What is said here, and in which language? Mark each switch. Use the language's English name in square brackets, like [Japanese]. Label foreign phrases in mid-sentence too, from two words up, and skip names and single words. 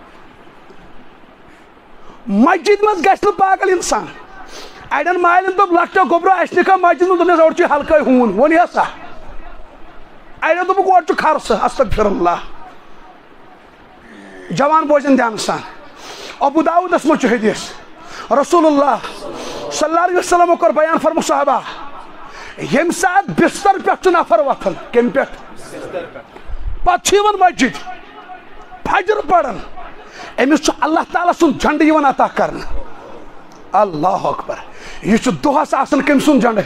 [Kashmiri] مسجد مز گژھِ نہٕ پاگل انسان اڑین مالین دوٚپ لۄکٹیو گوٚبرو اَسہِ نِکھا مسجد منٛز دوٚپنس اورٕ چھُ ہلکے ہوٗن ووٚن ہے سا اڑیو دوٚپُکھ اورٕ چھُ خرسہٕ [Arabic] استغفر اللہ [Kashmiri] جوان بوزن دھیان سان ابو داؤدس منٛز چھُ حدیث رسول اللہ [Arabic] صلی اللہ علیہ وسلم [Kashmiri] کوٚر بیان فرموُکھ صحابہ ییٚمہِ ساتہٕ بستر پٮ۪ٹھ چھُ نفر وۄتھان کمہِ پٮ۪ٹھ پتہٕ چھُ یِوان مسجد فجر پران أمِس چھُ اللہ تعالیٰ سُنٛد جنڈٕ یِوان عطا کرنہٕ [Arabic] اللہ اکبر [Kashmiri] یہ چھُ دۄہس آسان کٔمۍ سُنٛد جنڈٕ